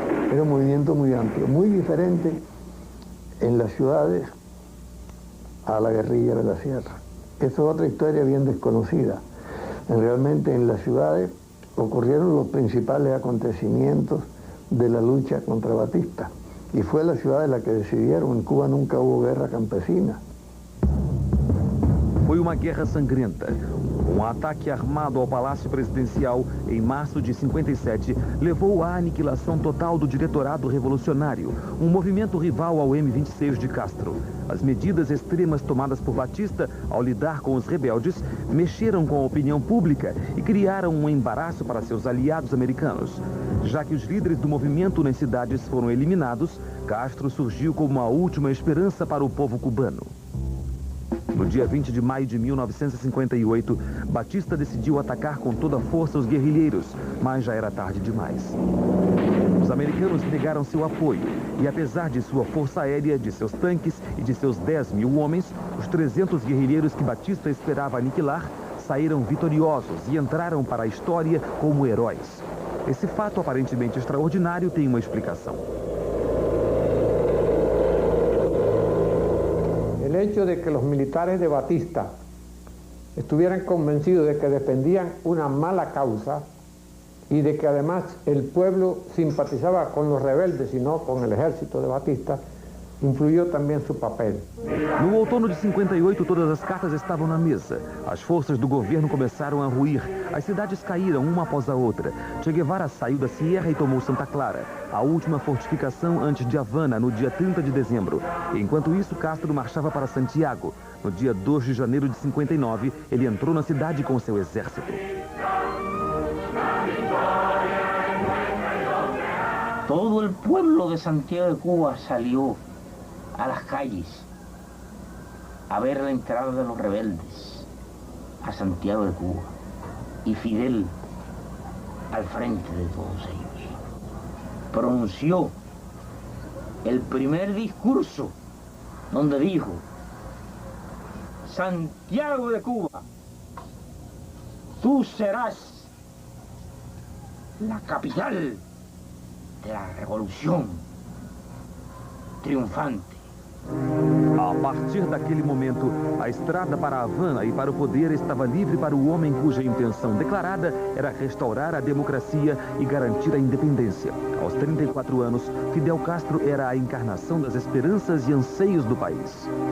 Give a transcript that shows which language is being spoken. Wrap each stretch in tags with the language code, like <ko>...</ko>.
<es>Era un movimiento muy amplio, muy diferente en las ciudades a la guerrilla de la sierra. Esa es otra historia bien desconocida. Realmente en las ciudades ocurrieron los principales acontecimientos de la lucha contra Batista. Y fue la ciudad la que decidieron. En Cuba nunca hubo guerra campesina.</es> <pt>Foi uma guerra sangrenta. Um ataque armado ao Palácio Presidencial em março de 57 levou à aniquilação total do Diretorado Revolucionário, um movimento rival ao M-26 de Castro. As medidas extremas tomadas por Batista ao lidar com os rebeldes mexeram com a opinião pública e criaram um embaraço para seus aliados americanos. Já que os líderes do movimento nas cidades foram eliminados, Castro surgiu como uma última esperança para o povo cubano. No dia 20 de maio de 1958, Batista decidiu atacar com toda a força os guerrilheiros, mas já era tarde demais. Os americanos negaram seu apoio e, apesar de sua força aérea, de seus tanques e de seus 10.000 homens, os 300 guerrilheiros que Batista esperava aniquilar saíram vitoriosos e entraram para a história como heróis. Esse fato aparentemente extraordinário tem uma explicação.</pt> <es>El hecho de que los militares de Batista estuvieran convencidos de que defendían una mala causa y de que además el pueblo simpatizaba con los rebeldes y no con el ejército de Batista, influyó también su papel.</es> <pt>No outono de 58, todas as cartas estavam na mesa. As forças do governo começaram a ruir. As cidades caíram uma após a outra. Che Guevara saiu da Sierra e tomou Santa Clara, a última fortificação antes de Havana, no dia 30 de dezembro. Enquanto isso, Castro marchava para Santiago. No dia 2 de janeiro de 59, ele entrou na cidade com seu exército.</pt> <es>Todo el pueblo de Santiago de Cuba salió a las calles a ver la entrada de los rebeldes a Santiago de Cuba y Fidel al frente de todos ellos pronunció el primer discurso donde dijo: Santiago de Cuba, tú serás la capital de la revolución triunfante.</es> <pt>A partir daquele momento, a estrada para a Havana e para o poder estava livre para o homem cuja intenção declarada era restaurar a democracia e garantir a independência. Aos 34 anos, Fidel Castro era a encarnação das esperanças e anseios do país.</pt>